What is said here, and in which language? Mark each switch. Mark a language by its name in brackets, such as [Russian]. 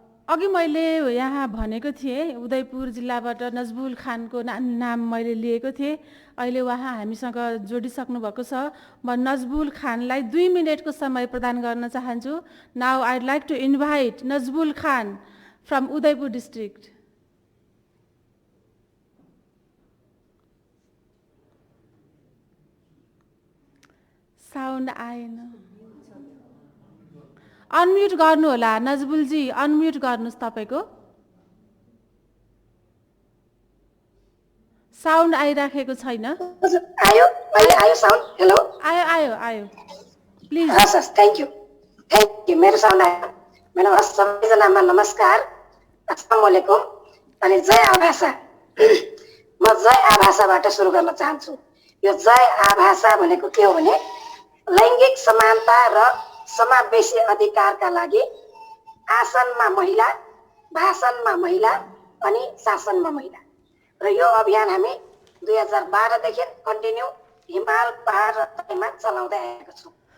[Nepali] अघि मैले यहाँ भनेको थिएँ उदयपुर जिल्लाबाट नजबुल खानको नाम मैले लिएको थिएँ। अहिले उहाँ हामीसँग जोडिसक्नु भएको छ। म नजबुल खानलाई 2 मिनेटको समय प्रदान गर्न चाहन्छु। [English] Now I would like to invite Najbul Khan from Udaipur district. [Nepali] Sound आएन। अनम्युट गर्नु होला नजबुल जी, अनम्युट गर्नुस् तपाईको। साउन्ड आइराखेको छैन। आयो अहिले आयो साउन्ड? हेलो आयो आयो आयो प्लिज। हस् थ्यांक यू मेरो साउन्ड आयो। मेरो सबैजनामा नमस्कार, अस्सलाम वालेकुम अनि जय आभाषा। म जय आभाषाबाट सुरु गर्न चाहन्छु। यो जय आभाषा भनेको के हो भने लैंगिक समानता र समावेशी अधिकारका लागि आसनमा महिला, भाषणमा महिला अनि शासनमा महिला र यो अभियान हामी 2012 देखि कन्टिन्यू हिमाल पहाड र तराईमा चलाउँदै आएका छौं।